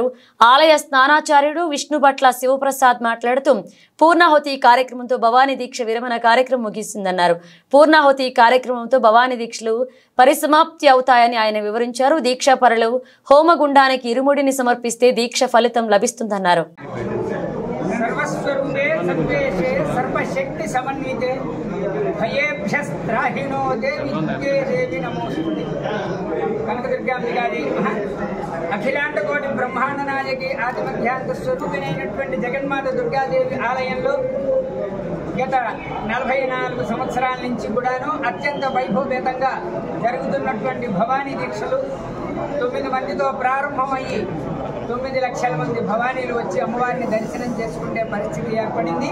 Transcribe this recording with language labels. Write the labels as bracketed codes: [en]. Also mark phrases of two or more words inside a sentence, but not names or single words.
[te] ఆలయ స్నానాచార్యుడు విష్ణుభట్ల శివప్రసాద్ మాట్లాడుతూ పూర్ణాహుతి కార్యక్రమంతో భవానీ దీక్ష విరమణ కార్యక్రమం ముగిసిందన్నారు. పూర్ణాహుతి కార్యక్రమంతో భవానీ దీక్షలు పరిసమాప్తి అవుతాయని ఆయన వివరించారు. దీక్షాపరులు హోమగుండానికి ఇరుముడిని సమర్పిస్తే దీక్ష ఫలితం లభిస్తుందన్నారు. [sa] सर्वस्वरूपे सर्वेशे सर्वशक्ति समन्विते भयेभ्यस्त्राहिनो देवी दुर्गे देवी नमोस्तुते. కనకదుర్గాంబికాదేవి నమః. [te] అఖిలాండ కోటి బ్రహ్మాండ నాయకి ఆదిమధ్యాంత స్వరూపిణైనటువంటి జగన్మాత దుర్గాదేవి ఆలయంలో గత 44 సంవత్సరాల నుంచి కూడాను అత్యంత వైభవపేతంగా జరుగుతున్నటువంటి భవానీ దీక్షలు 9 మందితో ప్రారంభమయ్యి 9 లక్షల మంది భవానీలు వచ్చి అమ్మవారిని దర్శనం చేసుకునే పరిస్థితి ఏర్పడింది.